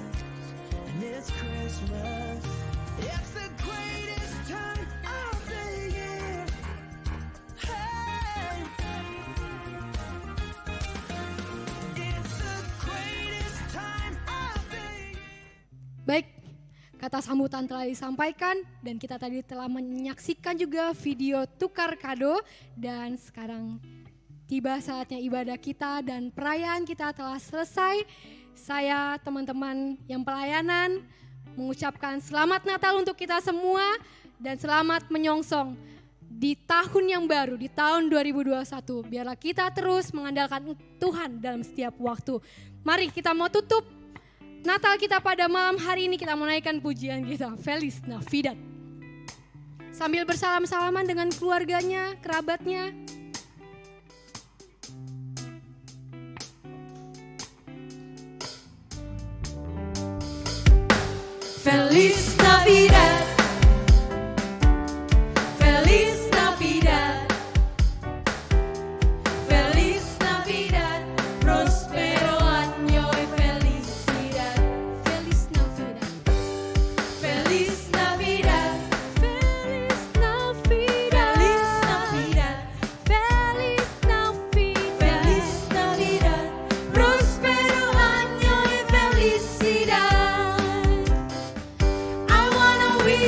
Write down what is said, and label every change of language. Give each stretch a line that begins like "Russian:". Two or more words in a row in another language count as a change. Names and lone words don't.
English: And it's Christmas. It's the greatest time of the year. Hey! It's the greatest time of the year.
Indonesian: Baik, kata sambutan telah disampaikan dan kita tadi telah menyaksikan juga video tukar kado dan sekarang tiba saatnya ibadah kita dan perayaan kita telah selesai. Saya, teman-teman yang pelayanan mengucapkan selamat Natal untuk kita semua dan selamat menyongsong di tahun yang baru, di tahun 2021. Biarlah kita terus mengandalkan Tuhan dalam setiap waktu. Mari kita mau tutup Natal kita pada malam hari ini, kita menaikkan pujian kita,
Spanish: Feliz Navidad.
Indonesian: Sambil bersalam-salaman dengan keluarganya, kerabatnya.
Spanish: Feliz Navidad. Feliz Navidad. Feliz Navidad. Prospero año y felicidad. Feliz Navidad. Feliz Navidad. Feliz Navidad. Feliz Navidad. Feliz Navidad. Prospero año y felicidad.
English: I wanna